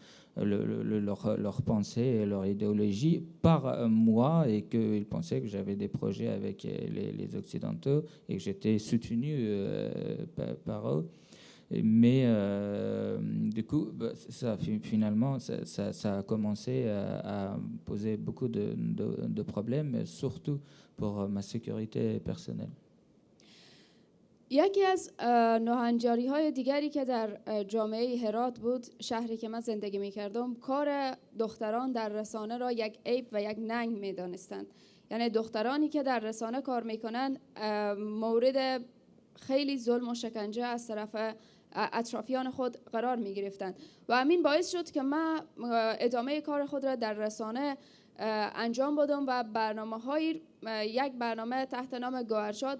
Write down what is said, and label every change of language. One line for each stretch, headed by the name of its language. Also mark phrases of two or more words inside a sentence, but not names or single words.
French: leurs pensées et leur idéologie par moi et qu'ils pensaient que j'avais des projets avec les Occidentaux et que j'étais soutenu par eux. Mais du coup, ça, finalement, ça a commencé à poser beaucoup de problèmes, surtout pour ma sécurité personnelle.
Persian: یکی از ناهنجاری های دیگری که در جامعه هرات بود، شهری که من زندگی می کردم، کار دختران در رسانه را یک عیب و یک ننگ می دانستند. یعنی دخترانی که در رسانه کار می کنند مورد خیلی ظلم و شکنجه از طرف اطرافیان خود قرار می گرفتند و همین باعث شد که من ادامه کار خود را در رسانه انجام بدم و برنامه هایی یک برنامه تحت نام گوهرشاد.